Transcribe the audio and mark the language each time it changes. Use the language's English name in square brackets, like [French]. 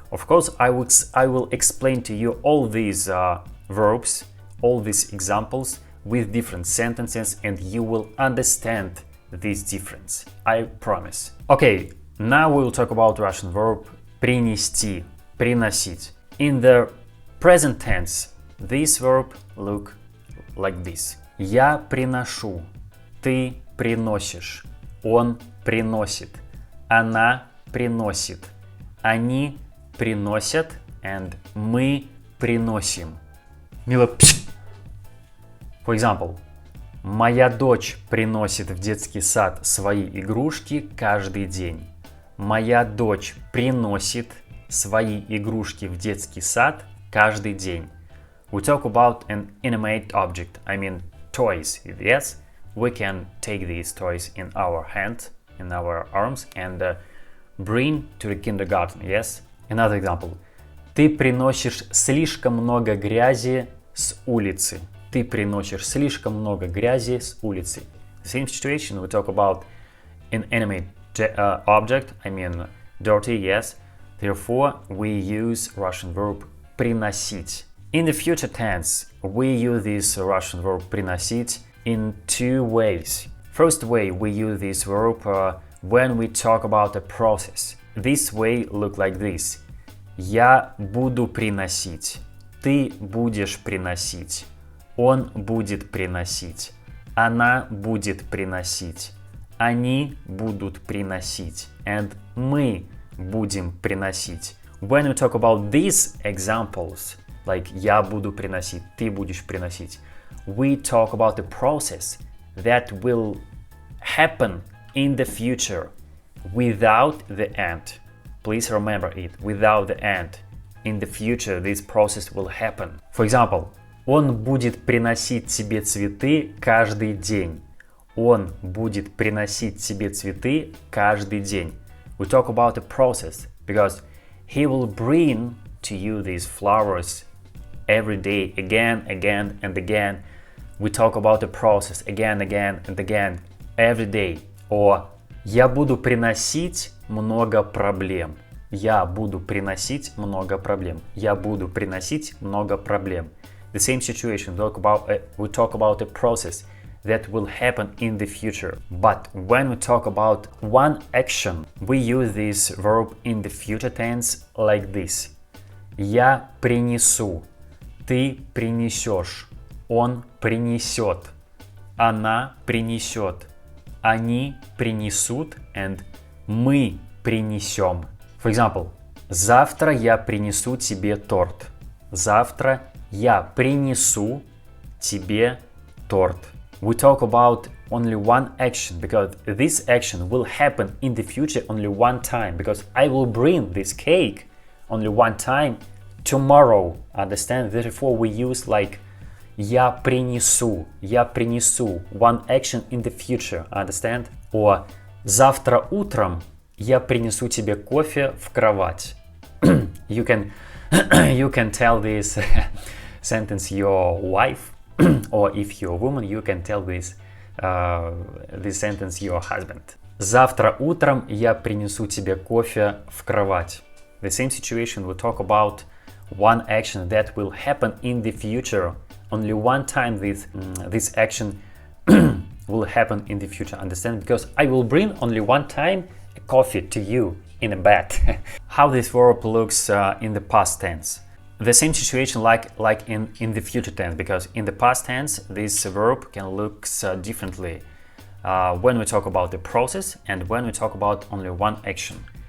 [English] Of course, I will explain to you all these verbs, all these examples with different sentences, and you will understand this difference. I promise. Okay, now we will talk about Russian verb принести, приносить. In the present tense, this verb look like this. [Russian] Я приношу, ты приносишь, он приносит, она приносит, они приносят, [English] and [Russian] мы приносим. Мила, [English] for example, [Russian] моя дочь приносит в детский сад свои игрушки каждый день. Моя дочь приносит свои игрушки в детский сад каждый день. [English] We talk about an inanimate object, I mean toys. Yes, we can take these toys in our hand, in our arms, and bring to the kindergarten. Yes. Another example. [Russian] Ты приносишь слишком много грязи с улицы. Ты приносишь слишком много грязи с улицы. [English] Same situation. We talk about an inanimate object, I mean dirty. Yes. Therefore, we use Russian verb приносить. In the future tense, we use this Russian verb приносить in two ways. First way, we use this verb when we talk about a process. This way look like this. [Russian] Я буду приносить. Ты будешь приносить. Он будет приносить. Она будет приносить. Они будут приносить. [English] And [Russian] мы будем приносить. [English] When we talk about these examples, like [Russian] я буду приносить, ты будешь приносить, [English] we talk about the process that will happen in the future without the end. Please remember it, without the end. In the future, this process will happen. For example, [Russian] он будет приносить тебе цветы каждый день. Он будет приносить тебе цветы каждый день. [English] We talk about the process because he will bring to you these flowers every day, again and again. We talk about the process again and again, every day. Or [Russian] я буду приносить много проблем. Я буду приносить много проблем. Я буду приносить много проблем. [English] The same situation. We talk about a process that will happen in the future. But when we talk about one action, we use this verb in the future tense like this. [Russian] Я принесу. Ты принесешь. Он принесет. Она принесет. Они принесут. [English] And [Russian] мы принесем. [English] For example, [Russian] завтра я принесу тебе торт. Завтра я принесу тебе торт. [English] We talk about only one action because this action will happen in the future only one time, because I will bring this cake only one time tomorrow. Understand? Therefore, we use like [Russian] Я принесу. [English] One action in the future. Understand? Or [Russian] завтра утром я принесу тебе кофе в кровать. [English] You can tell this sentence your wife, or if you're a woman, you can tell this sentence your husband. [Russian] Завтра утром я принесу тебе кофе в кровать. [English] The same situation we talk about one action that will happen in the future. Only one time this action will happen in the future. Understand? Because I will bring only one time a coffee to you in a bed. How this verb looks in the past tense. The same situation like in the future tense, because in the past tense this verb can look differently when we talk about the process and when we talk about only one action.